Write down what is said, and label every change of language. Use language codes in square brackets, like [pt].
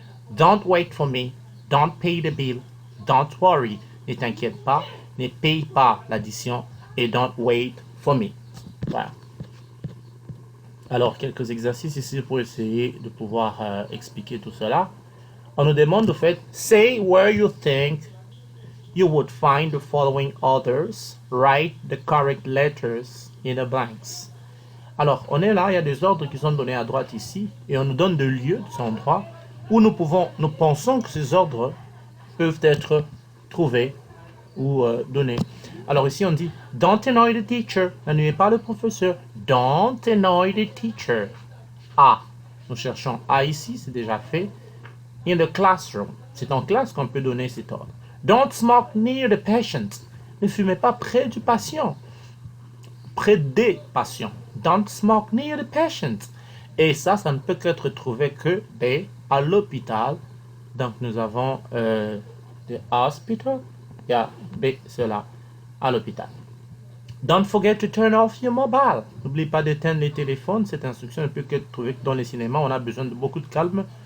[en] Don't wait for me, don't pay the bill, don't worry, [fr] ne t'inquiète pas, ne paye pas l'addition et [en] don't wait for me. [fr] Voilà. Alors, quelques exercices ici pour essayer de pouvoir expliquer tout cela. On nous demande au fait, [en] say where you think you would find the following orders, write the correct letters in the blanks. [fr] Alors, on est là, il y a des ordres qui sont donnés à droite ici, et on nous donne des lieux, des endroits, où nous pensons que ces ordres peuvent être trouvés ou donnés. Alors ici, on dit, [en] don't annoy the teacher, [fr] n'ennuyez pas le professeur, don't annoy the teacher. A, nous cherchons A ici, c'est déjà fait. [en] In the classroom, [fr] c'est en classe qu'on peut donner cet ordre. [en] Don't smoke near the patient, [fr] ne fumez pas près du patient, près des patients. [en] Don't smoke near the patient. [fr] Et ça ne peut être trouvé que B, à l'hôpital. Donc nous avons [en] the hospital. [fr] Yeah, B, cela, à l'hôpital. [en] Don't forget to turn off your mobile. [fr] N'oublie pas d'éteindre les téléphones. Cette instruction ne peut qu'être trouvée dans les cinémas. On a besoin de beaucoup de calme.